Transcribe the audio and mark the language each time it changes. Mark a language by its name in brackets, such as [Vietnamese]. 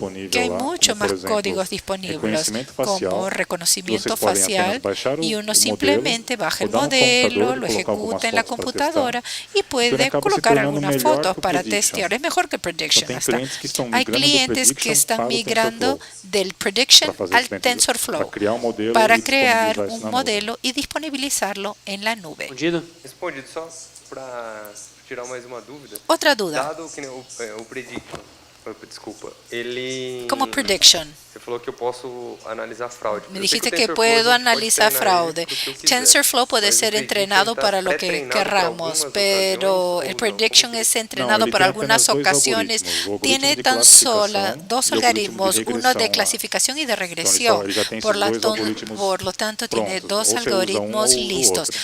[Spanish] que hay mucho más códigos disponibles, como reconocimiento facial, y uno simplemente baja el modelo, lo ejecuta en la computadora y puede colocar algunas fotos para testear. Es mejor que Prediction. Hay clientes clientes que están migrando del prediction al TensorFlow para crear un modelo y disponibilizarlo en la nube. [Portuguese] Respondido, só para tirar mais uma dúvida. [Spanish] Otra duda. [Portuguese] Dado que o prediction, desculpa, ele... [Spanish] Como prediction. [Portuguese] Você falou que eu posso analisar fraude. [Spanish] Me dijiste que puedo analizar fraude. TensorFlow puede ser entrenado para lo que querramos, pero el prediction es entrenado para algunas ocasiones. Tiene tan solo dos algoritmos, uno de clasificación y de regresión. Por lo tanto, tiene dos algoritmos listos.